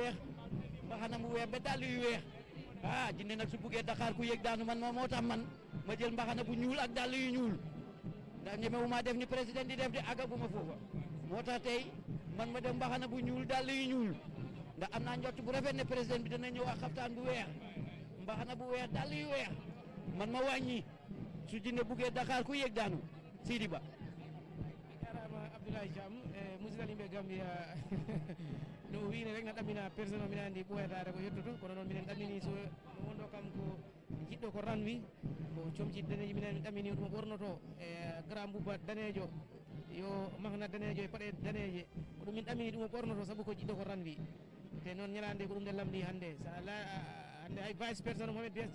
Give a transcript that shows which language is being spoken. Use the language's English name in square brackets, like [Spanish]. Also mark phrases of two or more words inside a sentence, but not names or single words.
[Wolof] weex mbaxana mu weex ba dàll yu weex jinne nag su buggee Dakar ku yëg daanu man moo tax man ma jël mbaxana bu ñuul ak dàll yu ñuul ndax ñemewuma def ni président di def di àggaguma foofa moo tax tey man ma def mbaxana bu ñuul dàll yu ñuul ndax am naa njott bu rafet ne président bi dana ñëw ak xaftaan bu weex mbaxana bu weex dàll yu weex man ma wàññi su jinne buggee Dakar ku yëg daanu Sidi Ba [Fula] jarama Abdoulaye Thiam musidal yimɓe Gambia no wiine rek na ɗamina personne o minen andi ɓoyatade ko yettoto kono noon minen ɗamini so no wonɗo kam ko jiɗɗo ko ranwi ko comci daneji minen ɗamini ɗum ɓornoto grand bouba danejo yo mahna danejo e paɗe daneje ko ɗum min ɗamini ɗum ɓornoto saabu ko jiɗɗo ko ranwi te noon ñalande ko ɗum nde lamdi hannde sa ala hannde hay [French] vice président [Fula] Mohamed B.S.